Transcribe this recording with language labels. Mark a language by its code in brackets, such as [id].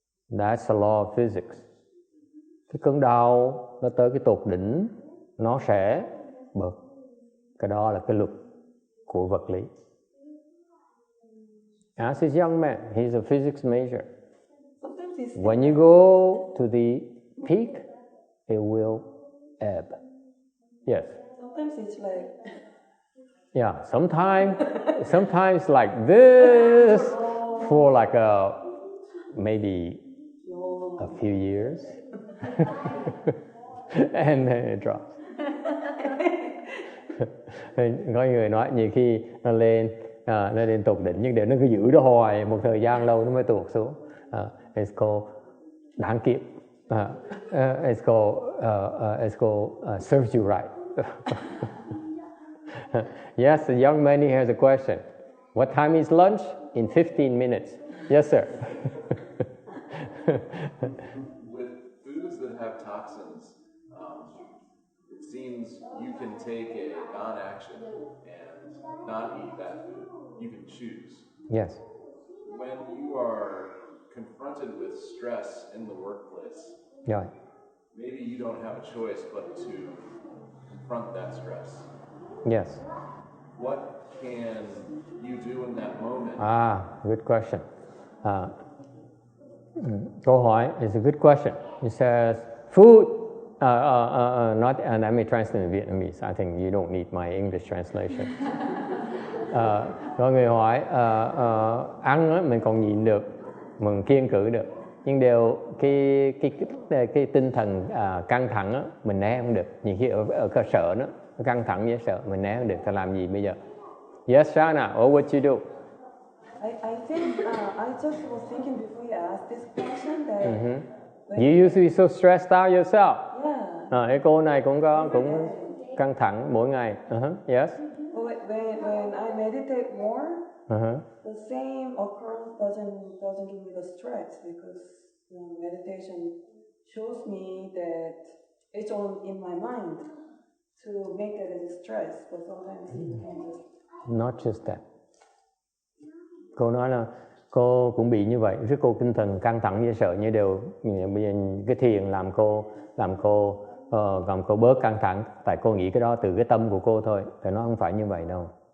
[en] That's the law of physics. [vi] Cái cơn đau nó tới cái tột đỉnh, nó sẽ bật. Cái đó là cái luật của vật lý. [en] As a young man, he's a physics major. When you go to the peak, it will ebb. Yes. Sometimes it's like. Yeah. Sometimes like this for like maybe a few years, and then it drops. [vi] Có người nói nhiều khi nó lên tột đỉnh nhưng đều nó cứ giữ đó hoài một thời gian lâu nó mới tuột xuống. [en] It's called [vi] đáng kiếp. [en] It's called serves you right. Yes, the young man here has a question. What time is lunch? In 15 minutes. Yes, sir. With foods that have toxins, it seems you can take a non-action and not eat that food. You can choose. Yes. When you are confronted with stress in the workplace, Right. maybe you don't have a choice but to confront that stress. Yes. What can you do in that moment? Good question. [vi] Câu hỏi [en] is a good question. It says food. Let me translate in Vietnamese. I think you don't need my English translation. [vi] Có người hỏi ăn á, mình còn nhịn được, mình kiêng cự được, nhưng đều cái tinh thần căng thẳng á, mình né không được. Nhiều khi ở cơ sở nó căng thẳng với sợ, mình né không được, thì làm gì bây giờ? [en] Yes, Shana, what would you do? I think I just was thinking before you asked this question that You used to be so stressed out yourself. yeah. [vi] Cái cô này cũng căng thẳng mỗi ngày. [en] Yes. When I meditate more, the same occurrence doesn't give me the stress because meditation shows me that it's all in my mind to make it as a stress, but sometimes it can just. Not just that. [vi] Cô nói là cô cũng bị như vậy, rất cô tinh thần căng thẳng với sợ như đều. Bây giờ cái thiền làm cô bớt căng thẳng, tại cô nghĩ cái đó từ cái tâm của cô thôi, [th] แต่ [vi] nó không phải như vậy đâu.